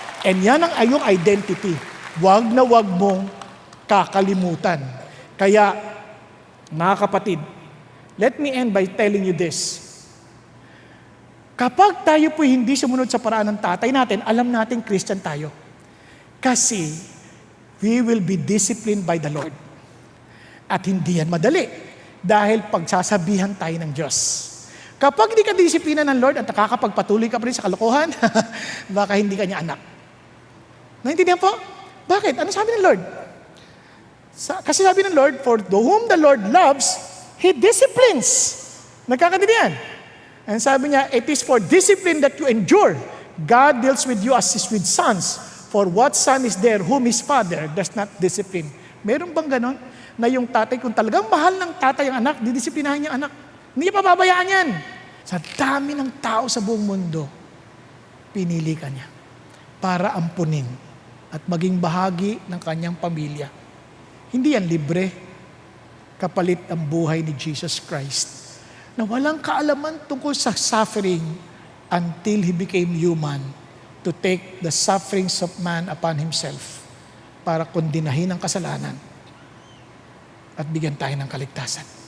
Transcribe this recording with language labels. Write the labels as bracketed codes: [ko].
[tl] And yan ang iyong identity. Huwag na huwag mong kakalimutan. Kaya, mga kapatid, [en] let me end by telling you this. [tl] Kapag tayo po hindi sumunod sa paraan ng tatay natin, alam natin Christian tayo. Kasi [en] we will be disciplined by the Lord. [tl] At hindi yan madali. Dahil pagsasabihan tayo ng Diyos. Kapag hindi ka disiplina ng Lord at nakakapagpatuloy ka pa rin sa kalokohan, baka hindi ka niya anak. Naintindihan po? Bakit? Ano sabi ng Lord? Kasi sabi ng Lord, [en] for whom the Lord loves, He disciplines. [tl] Nagkakaintindihan? And sabi niya, [en] it is for discipline that you endure. God deals with you as with sons. For what son is there whom his father does not discipline? [tl] Meron bang ganon? Na yung tatay, kung talagang mahal ng tatay ang anak, didisiplinahin niya ang anak. Hindi niya pababayaan yan. Sa dami ng tao sa buong mundo, pinili ka niya para ampunin at maging bahagi ng kanyang pamilya. Hindi yan libre. Kapalit ang buhay ni Jesus Christ na walang kaalaman tungkol sa suffering [en] until He became human to take the sufferings of man upon Himself [tl] para kondinahin ang kasalanan at bigyan tayo ng kaligtasan.